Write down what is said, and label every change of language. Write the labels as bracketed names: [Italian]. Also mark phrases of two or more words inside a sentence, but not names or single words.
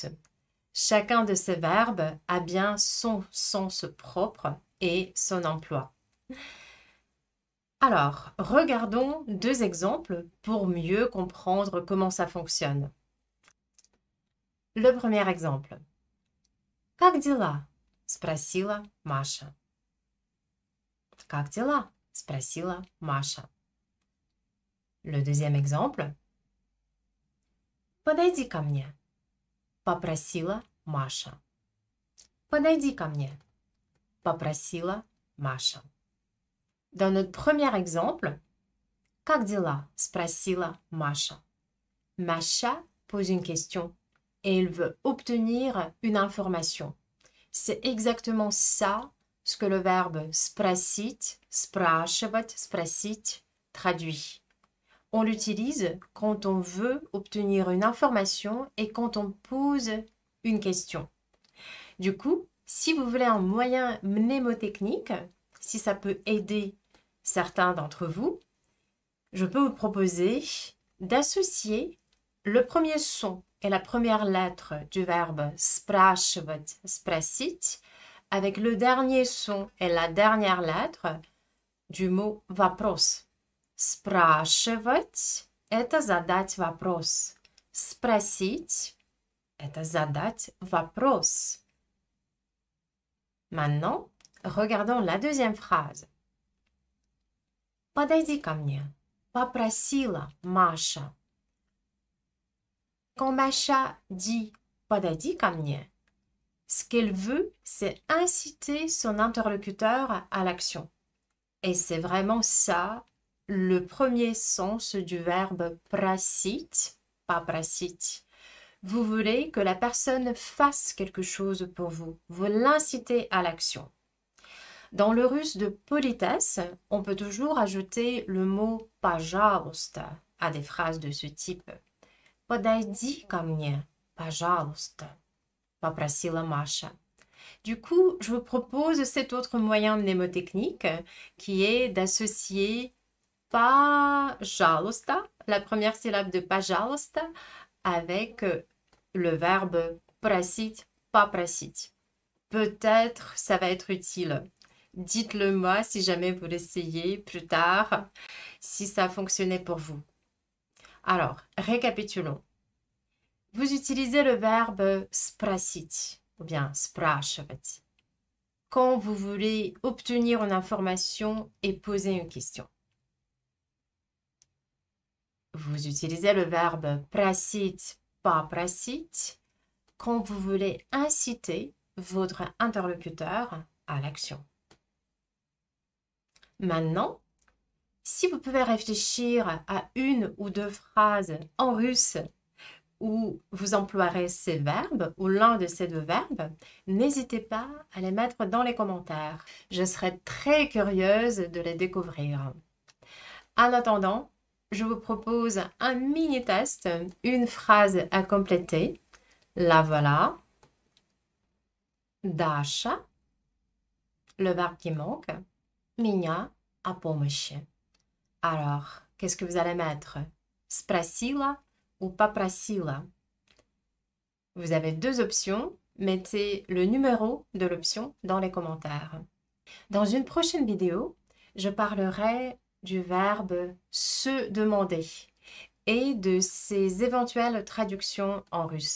[French] Chacun de ces verbes a bien son sens propre et son emploi. Alors, regardons deux exemples pour mieux comprendre comment ça fonctionne. Le premier exemple. [Russian] Как дела? Спросила Маша. Как дела? Спросила Маша. [French] Le deuxième exemple. [Russian] Подойди ко мне, попросила Маша. Подойди ко мне, попросила Маша. [French] Dans notre premier exemple, [Russian] как дела? Спросила Маша. [French] Маша pose une question et elle veut obtenir une information. C'est exactement ça ce que le verbe [Russian] спросить, спрашивать, спросить [French] traduit. On l'utilise quand on veut obtenir une information et quand on pose une question. Du coup, si vous voulez un moyen mnémotechnique, si ça peut aider certains d'entre vous, je peux vous proposer d'associer le premier son et la première lettre du verbe [Russian] спрашивать, спросить [French] avec le dernier son et la dernière lettre du mot вопрос. [Russian] Спрашивать – это задать вопрос. Спросить – это задать вопрос. [French] Maintenant, regardons la deuxième phrase. [Russian] Подойди ко мне, попросила Маша. [French] Quand Macha dit [Russian] подойди ко мне, [French] ce qu'elle veut, c'est inciter son interlocuteur à l'action. Et c'est vraiment ça le premier sens du verbe [Russian] просить, попросить. [French] Vous voulez que la personne fasse quelque chose pour vous. Vous l'incitez à l'action. Dans le russe de politesse, on peut toujours ajouter le mot пожалуйста à des phrases de ce type. [Russian] Подойди ко мне, пожалуйста, попросила Маша. [French] Du coup, je vous propose cet autre moyen mnémotechnique qui est d'associer пожалуйста, la première syllabe de пожалуйста, avec le verbe [Russian] просить, попросить. [French] Peut-être ça va être utile. Dites-le moi si jamais vous l'essayez plus tard, si ça a fonctionné pour vous. Alors, récapitulons. Vous utilisez le verbe спросить ou bien спрашивать quand vous voulez obtenir une information et poser une question. Vous utilisez le verbe [Russian] просить, попросить [French] quand vous voulez inciter votre interlocuteur à l'action. Maintenant, si vous pouvez réfléchir à une ou deux phrases en russe où vous emploierez ces verbes ou l'un de ces deux verbes, n'hésitez pas à les mettre dans les commentaires. Je serai très curieuse de les découvrir. En attendant, je vous propose un mini-test, une phrase à compléter. La voilà. Даша, le verbe qui manque, [Russian] меня о помощи. [French] Alors, qu'est-ce que vous allez mettre? Спросила ou попросила? Vous avez deux options. Mettez le numéro de l'option dans les commentaires. Dans une prochaine vidéo, je parlerai du verbe se demander et de ses éventuelles traductions en russe.